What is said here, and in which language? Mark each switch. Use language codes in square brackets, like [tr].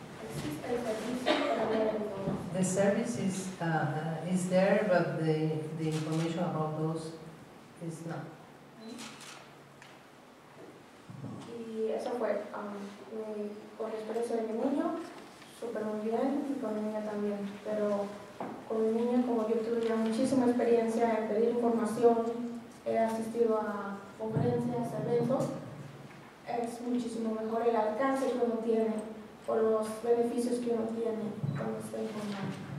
[es] Existe el servicio para ver la información. [en] The service is there, but the information about those is not. [es] Y eso fue con la experiencia de mi niño, súper muy bien, y con mi niña también. Pero con mi niña, como yo tuve ya muchísima experiencia en pedir información, he asistido a conferencias, eventos, es muchísimo mejor el alcance que uno tiene o los beneficios que uno tiene cuando está informando.